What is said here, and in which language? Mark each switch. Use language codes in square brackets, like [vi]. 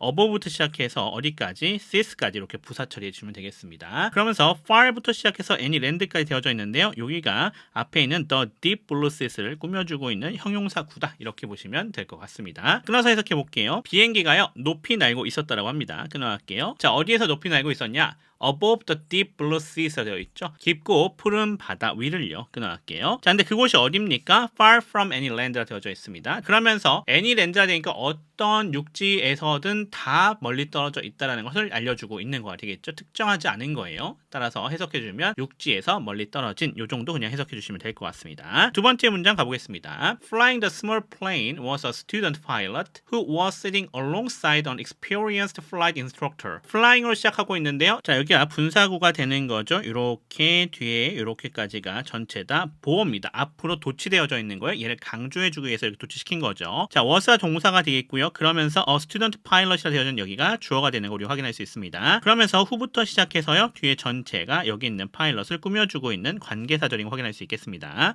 [ko] above부터 시작해서 어디까지? seas까지 이렇게 부사 처리해 주시면 되겠습니다. 그러면서 far부터 시작해서 any land 까지 되어져 있는데요. 여기가 앞에 있는 [en] the deep blue seas [ko] 를 꾸며주고 있는 형용사 구다 이렇게 보시면 될 것 같습니다. 끊어서 해석해 볼게요. 비행기가요 높이 날고 있었다라고 합니다. 끊어갈게요. 자 어디에서 높이 날고 있었냐? [en] above the deep blue seas [ko] 되어 있죠. 깊고 푸른 바다 위를요. 끊어갈게요. 자 근데 그곳이 어딥니까? [en] far from any land가 [ko] 되어져 있습니다. 그러면서 any land가 되니까 어떤 육지에서든 다 멀리 떨어져 있다는 것을 알려주고 있는 거가 되겠죠. 특정하지 않은 거예요. 따라서 해석해주면 육지에서 멀리 떨어진 요 정도 그냥 해석해주시면 될 것 같습니다. 두 번째 문장 가보겠습니다. [en] Flying the small plane was a student pilot who was sitting alongside an experienced flight instructor. [ko] flying으로 시작하고 있는데요. 자 여기 여기가 분사구가 되는 거죠. 이렇게 뒤에 이렇게까지가 전체 다 보어입니다. 앞으로 도치되어져 있는 거예요. 얘를 강조해주기 위해서 이렇게 도치시킨 거죠. 자, was가 동사가 되겠고요. 그러면서 student pilot이라 되어진 여기가 주어가 되는 거 우리 확인할 수 있습니다. 그러면서 후부터 시작해서요. 뒤에 전체가 여기 있는 파일럿을 꾸며주고 있는 관계사절인 거 확인할 수 있겠습니다.